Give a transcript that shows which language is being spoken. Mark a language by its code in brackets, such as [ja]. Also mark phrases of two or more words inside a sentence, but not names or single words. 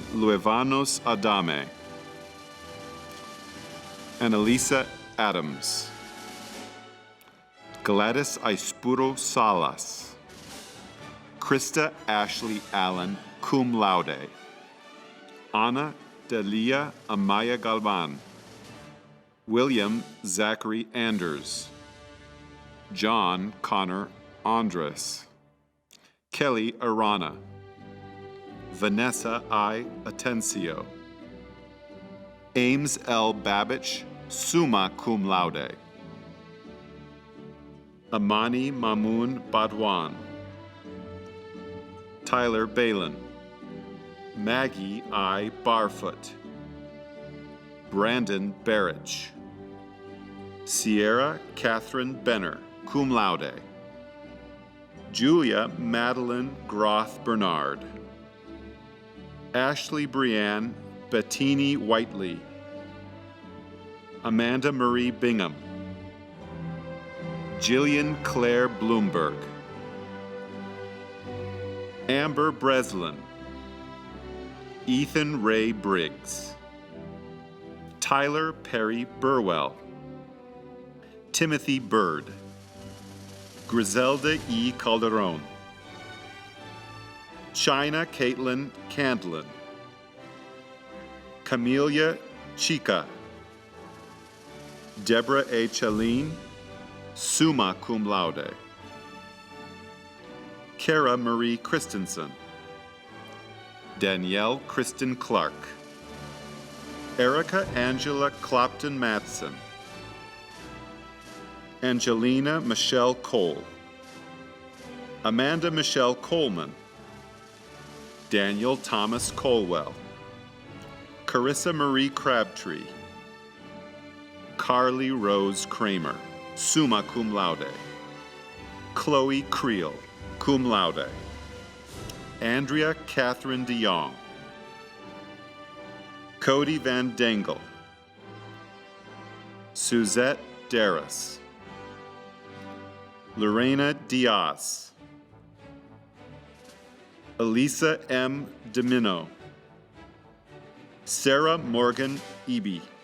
[en] Luevanos Adame. Annalisa Adams. Gladys Aispuro Salas. Krista Ashley Allen, [la] cum laude. [en] Ana Delia Amaya Galvan. William Zachary Anders. John Connor Andres. Kelly Arana. Vanessa I. Atencio. Ames L. Babich, [la] summa cum laude. [en] Amani Mamoun Badwan. Tyler Balin. Maggie I. Barfoot. Brandon Barrich. Sierra Catherine Benner, [la] cum laude. [en] Julia Madeline Groth Bernard. Ashley Brianne Bettini Whiteley. Amanda Marie Bingham. Jillian Claire Bloomberg. Amber Breslin. Ethan Ray Briggs. Tyler Perry Burwell. Timothy Bird. Griselda E. Calderon. China Caitlin Candlin. Camelia Chica. Deborah A. [la] Chalene. summa cum laude. [en] Kara Marie Christensen. Danielle Kristen Clark. Erica Angela Clopton Matson. Angelina Michelle Cole. Amanda Michelle Coleman. Daniel Thomas Colwell. Carissa Marie Crabtree. Carly Rose Kramer, [la] summa cum laude. [en] Chloe Creel, [la] cum laude. [en] Andrea Catherine DeYoung. Cody Van Dengel. Suzette Darris. Lorena Diaz. Elisa M. Domino. Sarah Morgan Eby.